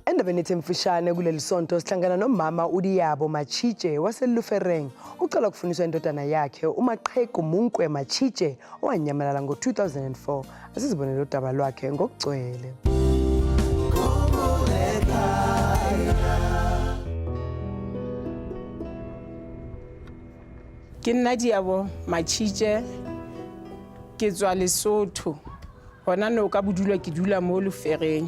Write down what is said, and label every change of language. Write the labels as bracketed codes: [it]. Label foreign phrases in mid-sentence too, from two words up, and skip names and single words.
[zu] endabeni ethe mfishane kuleli sonto sihlangana nomama uDiyabo Machije waseLufereng ucela ukufundiswa indodana yakhe uMaqhegu Munkwe Machije owanyamalala ngo-2004. Asizibonele udaba lwakhe ngokugcwele. [st] Ke nna Diyabo Machije ke tswa Lesotho hona no ka bodulwa ke dula mo Lufereng.